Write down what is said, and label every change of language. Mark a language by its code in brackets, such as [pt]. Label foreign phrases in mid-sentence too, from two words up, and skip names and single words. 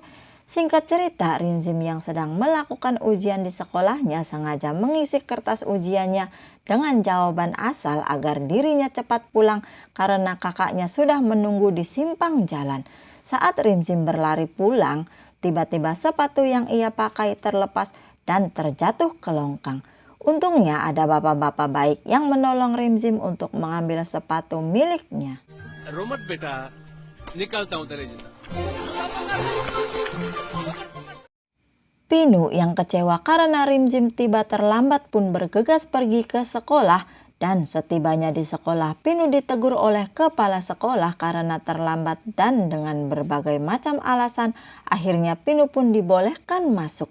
[id] Singkat cerita, Rimzim yang sedang melakukan ujian di sekolahnya sengaja mengisi kertas ujiannya dengan jawaban asal agar dirinya cepat pulang karena kakaknya sudah menunggu di simpang jalan. Saat Rimzim berlari pulang, tiba-tiba sepatu yang ia pakai terlepas dan terjatuh ke longkang. Untungnya ada bapak-bapak baik yang menolong Rimzim untuk mengambil sepatu miliknya. [hi] रोमत बेटा निकालता हूँ तेरे जूता। [id] Pinu yang kecewa karena Rimzim tiba terlambat pun bergegas pergi ke sekolah dan setibanya di sekolah Pinu ditegur oleh kepala sekolah karena terlambat dan dengan berbagai macam alasan akhirnya Pinu pun dibolehkan masuk.